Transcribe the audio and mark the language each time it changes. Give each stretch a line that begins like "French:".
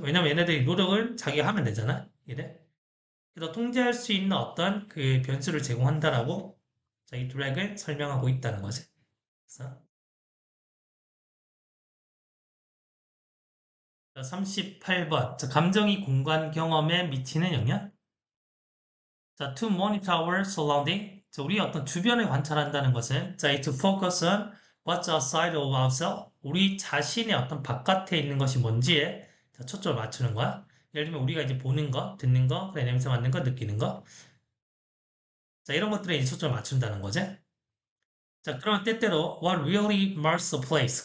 Korean: 왜냐면 얘네들이 노력을 자기가 하면 되잖아. 이래. 그래서 통제할 수 있는 어떤 그 변수를 제공한다라고, 자, 이 드랙을 설명하고 있다는 거지. 그래서, 자, 38번. 자, 감정이 공간 경험에 미치는 영향?
English: 자, to monitor our surrounding.
Korean: 자, 우리 어떤 주변을 관찰한다는 것은 자,
English: to focus on what's outside of ourselves.
Korean: 우리 자신의 어떤 바깥에 있는 것이 뭔지에 자, 초점을 맞추는 거야. 예를 들면 우리가 이제 보는 거, 듣는 거, 그래, 냄새 맡는 거, 느끼는 거. 자, 이런 것들에 이제 초점을 맞춘다는 거지.
English: 자,
Korean: 그러면 때때로
English: what really marks a place.